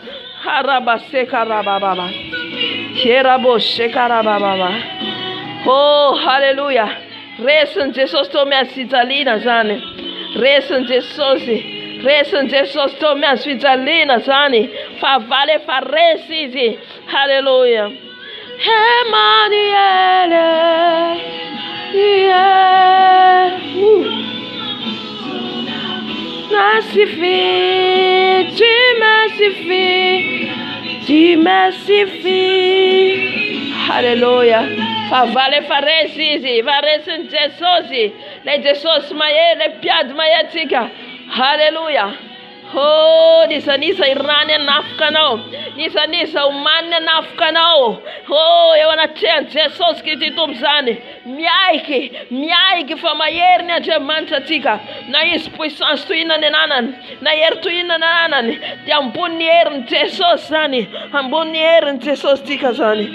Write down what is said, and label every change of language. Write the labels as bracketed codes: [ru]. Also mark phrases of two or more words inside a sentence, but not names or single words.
[mg] Harabaseka rabababa, keraboseka rabababa. Oh, haleluya, resin'i Jesosy teo miazo fijaliana zany, resin'i Jesosy, resin'i Jesosy teo miazo fijaliana zany, fa valy efa resy izy. Haleluya. [fr] Emmanuel, ça suffit, tu me suffis, tu me suffis. [mg] Haleluya. Fa valy efa resy izy, fa resin'i Jesosy, lay Jesosy mahery, lay mpiady mahery tsika. Haleluya. Oh, nisanisa irany anafika anao, nisanisa omaniny anafika anao. Oh, eo anatrehan'i Jesosy Kristy Tompo zany, miaiky fa mahery ny Andriamanitra atsika, na izy puissance toy inona ny ananany, na hery toy inona ny ananany, dia ambony herin'i Jesosy zany, ambony herin'i Jesosy tika zany.